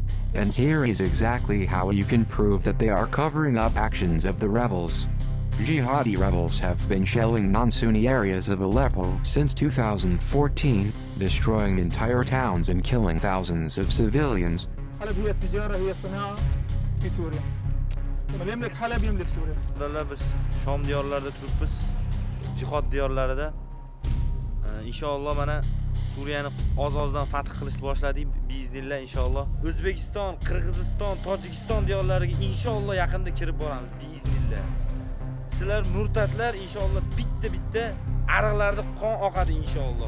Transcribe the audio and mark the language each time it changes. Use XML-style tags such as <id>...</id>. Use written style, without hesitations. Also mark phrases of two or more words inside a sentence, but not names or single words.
<en>And here is exactly how you can prove that they are covering up actions of the rebels. Jihadi rebels have been shelling non-Sunni areas of Aleppo since 2014, destroying entire towns and killing thousands of civilians.</en> <ar>حلب هي التجارة هي الصناعة في سوريا. اللي يملك حلب يملك سوريا.</ar> <uz>Biz Shom diyorlarida turibmiz. Jihod diyorlarida. Inshaalloh mana Suriyani oz-ozdan fath qilishni boshladik.</uz> <ar>بإذن الله إن شاء الله.</ar> <uz>O'zbekiston, Qirg'iziston, Tojikiston diyorlariga inshaalloh yaqinda kirib boramiz biiznillah. Sizlar murtatlar inshaalloh bitta ariqlarda qon oqadi inshaalloh.</uz>